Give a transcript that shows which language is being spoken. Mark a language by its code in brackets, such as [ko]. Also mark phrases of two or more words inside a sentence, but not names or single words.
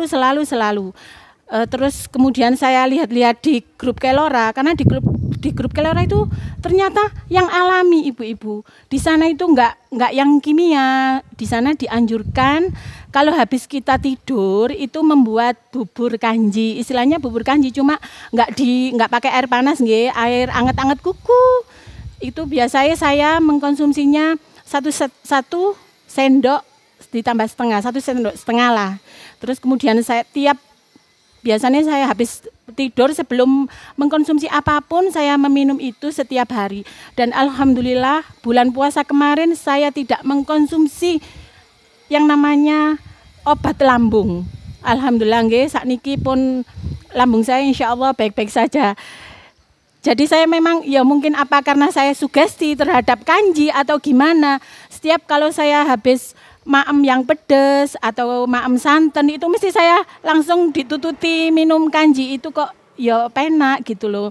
[id] Terus kemudian saya lihat-lihat di grup Kelora, karena di grup Kelora itu ternyata yang alami ibu-ibu. Di sana itu enggak yang kimia. Di sana dianjurkan kalau habis kita tidur itu membuat bubur kanji. Istilahnya bubur kanji, cuma enggak pakai air panas nggih, air anget-anget kuku. Itu biasanya saya mengkonsumsinya satu sendok ditambah setengah, 1,5 sendok lah. Terus kemudian biasanya saya habis tidur sebelum mengkonsumsi apapun saya meminum itu setiap hari. Dan alhamdulillah bulan puasa kemarin saya tidak mengkonsumsi yang namanya obat lambung. Alhamdulillah nggih, [jv] sakniki pun [id] lambung saya [ar] insya Allah [id] baik-baik saja. Jadi saya memang ya mungkin apa karena saya sugesti terhadap kanji atau gimana. Setiap kalau saya habis maem yang pedas atau maem santan itu mesti saya langsung ditututi minum kanji itu [jv] kok ya penak [id] gitu loh.